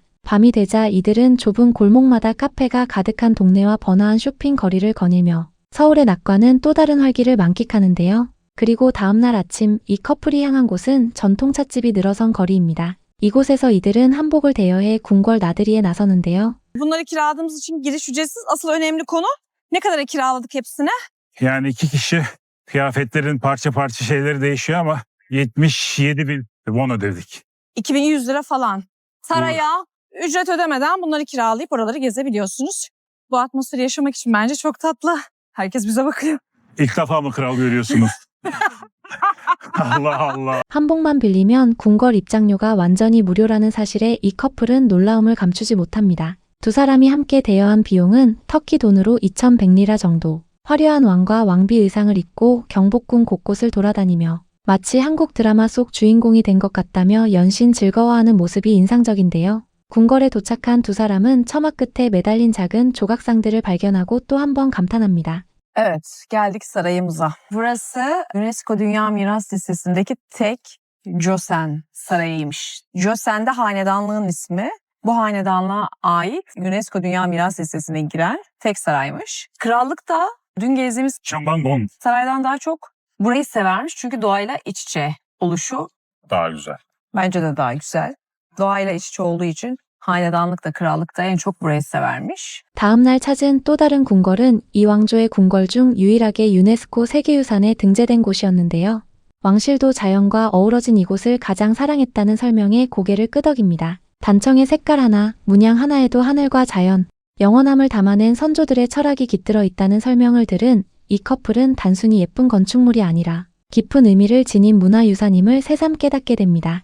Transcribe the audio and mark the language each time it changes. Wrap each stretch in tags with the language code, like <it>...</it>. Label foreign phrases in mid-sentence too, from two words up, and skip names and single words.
<ko>밤이 되자 이들은 좁은 골목마다 카페가 가득한 동네와 번화한 쇼핑 거리를 거닐며 서울의 낮과는 또 다른 활기를 만끽하는데요. 그리고 다음날 아침 이 커플이 향한 곳은 전통 찻집이 늘어선 거리입니다. 이곳에서 이들은 한복을 대여해 궁궐 나들이에 나서는데요.</ko> <tr>Bunları kiraladığımız için giriş ücretsiz. Asıl önemli konu ne kadara kiraladık hepsine? Yani 2 kişi kıyafetlerin parça parça şeyleri değişiyor ama 77 bin won ödedik. 2100 lira falan. Saraya ücret ödemeden bunları kiralayıp oraları gezebiliyorsunuz. Bu atmosferi yaşamak için bence çok tatlı. Herkes bize bakıyor. İlk defa mı kral görüyorsunuz? Allah Allah.</tr> <ko>한복만 빌리면 궁궐 입장료가 완전히 무료라는 사실에 이 커플은 놀라움을 감추지 못합니다. 두 사람이 함께 대여한 비용은 터키 돈으로 2,100리라 정도. 화려한 왕과 왕비 의상을 입고 경복궁 곳곳을 돌아다니며 마치 한국 드라마 속 주인공이 된 것 같다며 연신 즐거워하는 모습이 인상적인데요. 궁궐에 도착한 두 사람은 처마 끝에 매달린 작은 조각상들을 발견하고 또 한 번 감탄합니다.</ko> <tr>Evet, geldik sarayımıza. Burası UNESCO Dünya Miras Listesi'ndeki tek Joseon Sarayı'ymış. Joseon de hanedanlığın ismi. Bu hanedanlığa ait UNESCO Dünya Miras Listesi'ne giren tek saraymış. Krallık da dün gezdiğimiz Şambangon saraydan daha çok burayı severmiş. Çünkü doğayla iç içe oluşu daha güzel. bence de daha güzel. Doğayla iç içe olduğu için hanedanlık da krallık da en çok burayı severmiş.</tr> <ko>다음 날 찾은 또 다른 궁궐은 이 왕조의 궁궐 중 유일하게 유네스코 세계유산에 등재된 곳이었는데요. 왕실도 자연과 어우러진 이곳을 가장 사랑했다는 설명에 고개를 끄덕입니다. 단청의 색깔 하나, 문양 하나에도 하늘과 자연, 영원함을 담아낸 선조들의 철학이 깃들어 있다는 설명을 들은 이 커플은 단순히 예쁜 건축물이 아니라 깊은 의미를 지닌 문화유산임을 새삼 깨닫게 됩니다.</ko>